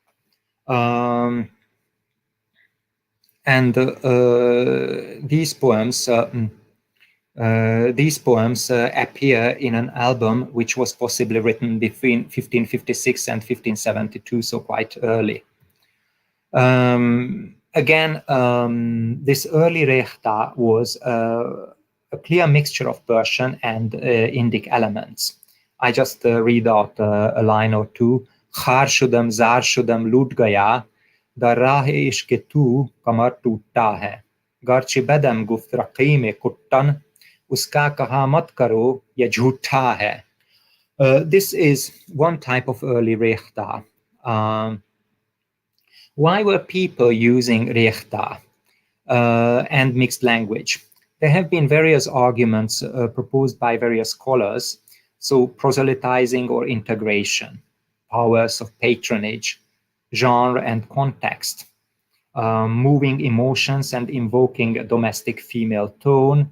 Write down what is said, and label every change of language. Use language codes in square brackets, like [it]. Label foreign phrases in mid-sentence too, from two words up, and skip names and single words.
[en] And these poems appear in an album which was possibly written between 1556 and 1572, so quite early. Again, this early Rekhta was a clear mixture of Persian and Indic elements. I just read out a line or two. [fa] خوار شدم، زار شدم, [ur] لٹ گیا, [fa] در رہِ عشق [ur] تو کمر ٹوٹا ہے. [fa] گرچہ بیدم گفت رقیم کتن, [ur] اس کا کہا مت کرو، یہ جھوٹا ہے. [en] This is one type of early Rekhta. Why were people using Rekhta and mixed language? There have been various arguments proposed by various scholars. So proselytizing or integration, powers of patronage, genre and context, moving emotions and invoking a domestic female tone.